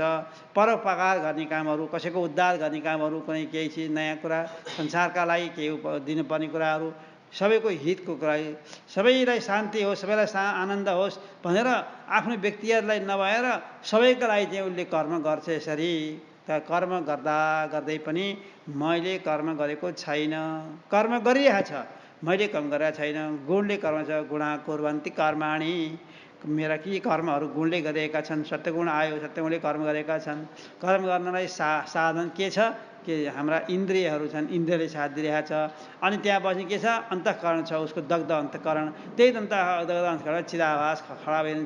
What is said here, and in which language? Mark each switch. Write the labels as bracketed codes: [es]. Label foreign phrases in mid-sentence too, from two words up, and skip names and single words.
[ne] परोपकार गर्ने कामहरू, कसैको उद्धार गर्ने कामहरू, कुनै केही चिज नयाँ कुरा, संसारका लागि केही दिनुपर्ने कुराहरू, सबैको हितको कुरा, सबैलाई शान्ति होस्, सबैलाई आनन्द होस् भनेर आफ्नो व्यक्तिहरूलाई नभएर सबैका लागि चाहिँ उसले कर्म गर्छ। यसरी त कर्म गर्दा गर्दै पनि मैले कर्म गरेको छैन, कर्म गरिरहेछ, मैले कर्म गरेको छैन। गुणले कर्म छ, [sa] गुणा कुर्वन्ति कर्माणि, [ne] मेरा के कर्महरू गुणले गरिरहेका छन्। सत्यगुण आयो, सत्यगुणले कर्म गरेका छन्। कर्म गर्नलाई साधन के छ? के हाम्रा इन्द्रियहरू छन्, इन्द्रियले साथ दिइरहेको छ। अनि त्यहाँ पछि के छ? अन्तःकरण छ, उसको दग्ध अन्तःकरण। त्यही दग्ध अन्तःकरण चिदाभास खडा भइरहन्छ।